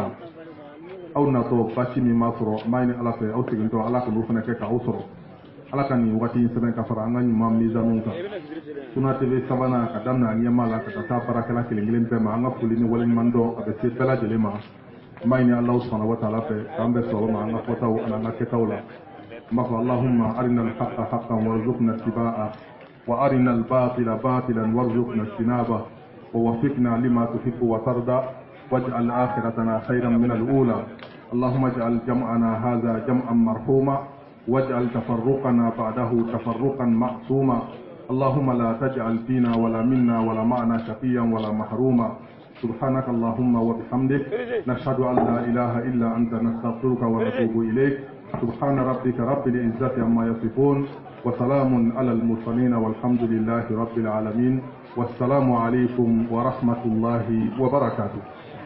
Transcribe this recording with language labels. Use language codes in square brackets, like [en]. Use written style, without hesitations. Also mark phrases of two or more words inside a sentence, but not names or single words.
[bm] kan aw natɔ basi min ma sɔrɔ an b'a ɲini Ala fɛ aw segintɔ Ala ka n'u fana kɛ k'aw sɔrɔ Ala ka nin wagati in sɛbɛn ka fara an ka ɲuman mizanuw kan Sunna TV sabanan ka daminɛ a ɲɛmaa la ka taa baarakɛla kelen kelen bɛɛ ma an ka foli ni waleɲuman dɔn a bɛ se bɛɛ lajɛlen ma an b'a ɲini [ar] الله سبحانه وتعالى [bm] fɛ k'an bɛɛ sɔrɔ ma an ka fɔtaw ani an ka kɛtaw la an b'a fɔ [ar] اللهم أرنا الحق حقا وارزقنا اتباعه و أرنا الباطل باطلا وارزقنا اجتنابه و وفقنا لما تحب و ترضى واجعل آخرتنا خيرا من الأولى اللهم اجعل جمعنا هذا جمعا مرحوما واجعل تفرقنا بعده تفرقا معصوما اللهم لا تجعل فينا ولا منا ولا معنا شقيا ولا محروما سبحانك اللهم وبحمدك نشهد أن لا إله إلا أنت نستغفرك ونتوب إليك سبحان ربك رب العزة عما يصفون وسلام على المرسلين والحمد لله رب العالمين والسلام عليكم ورحمة الله وبركاته.